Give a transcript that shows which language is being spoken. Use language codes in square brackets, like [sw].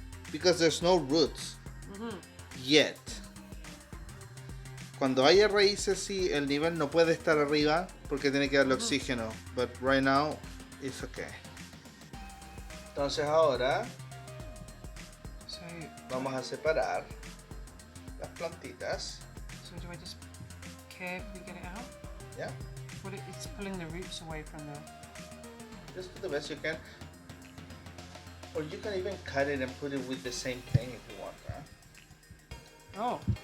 [en] Because there's no roots yet. [es] Cuando haya raíces, sí, el nivel no puede estar arriba porque tiene que darle oxígeno. [en] But right now, it's okay. [es] Entonces ahora vamos a separar las plantitas. [en] So do I just carefully get it out? Yeah. Well, it's pulling the roots away from the. Just do the best you can. Or you can even cut it and put it with the same thing if you want, huh? Oh.